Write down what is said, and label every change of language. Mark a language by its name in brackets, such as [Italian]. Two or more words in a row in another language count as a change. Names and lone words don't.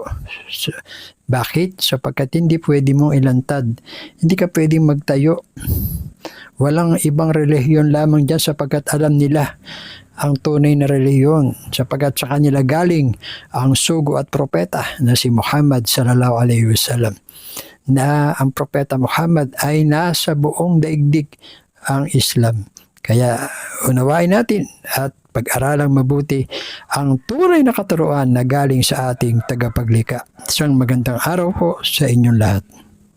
[Filipino] Bakit? Sapagkat hindi pwede mong ilantad. Hindi ka pwedeng magtayo. Walang ibang relihiyon lamang dyan sapagkat alam nila ang tunay na relihiyon, sapagkat sa kanila galing ang sugo at propeta na si Muhammad [Arabic] صلى الله عليه وسلم, [Filipino] na ang propeta Muhammad ay nasa buong daigdig ang Islam. Kaya unawain natin at pag-aralang mabuti ang tunay na katuruan na galing sa ating tagapaglikha. Isang magandang araw po sa inyong lahat.